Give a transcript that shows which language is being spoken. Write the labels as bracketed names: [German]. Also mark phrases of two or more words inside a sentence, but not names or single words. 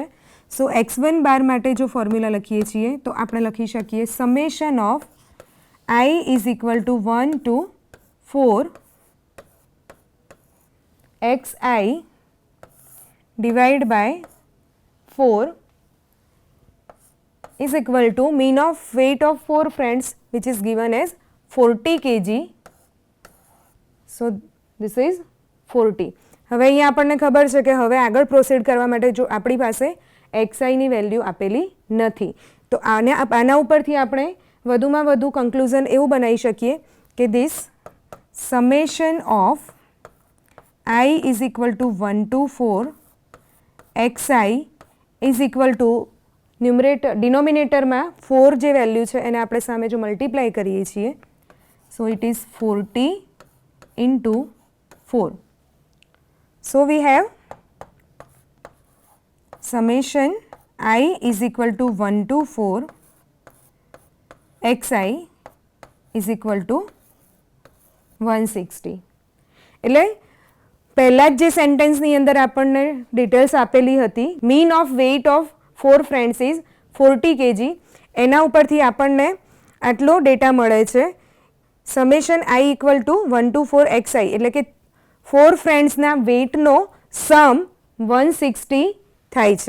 [English] So x1 bar [Gujarati] માટે જો ફોર્મ્યુલા લખીએ છીએ તો આપણે લખી શકીએ [English] summation of i is equal to 1 to 4 xi divide by 4 is equal to mean of weight of 4 friends which is given as 40 kg. So this is 40. [Gujarati] હવે અહીંયા આપણને ખબર છે કે હવે આગળ પ્રોસીડ કરવા માટે જો આપણી પાસે xi ની વેલ્યુ આપેલી નથી તો આના ઉપરથી આપણે વધુમાં વધુ કન્ક્લુઝન એવું બનાવી શકીએ કે [English] this summation of i is equal to 1 to 4 xi is equal to [Gujarati] ડિનોમિનેટરમાં 4 જે વેલ્યુ છે એને આપણે સામે જો મલ્ટીપ્લાય કરીએ છીએ [English] so it is 40 into 4. So we have summation I is equal to 1 to 4 xi is equal to 160. [Gujarati] એટલે પહેલાં જ જે સેન્ટેન્સની અંદર આપણને ડિટેલ્સ આપેલી હતી [English] mean of weight of 4 friends is 40 kg, [Gujarati] એના ઉપરથી આપણને આટલો ડેટા મળે છે [English] summation i equal to 1 to 4 xi [Gujarati] એટલે કે 4 ફ્રેન્ડ્સના વેઇટનો સમ 160 થાય છે.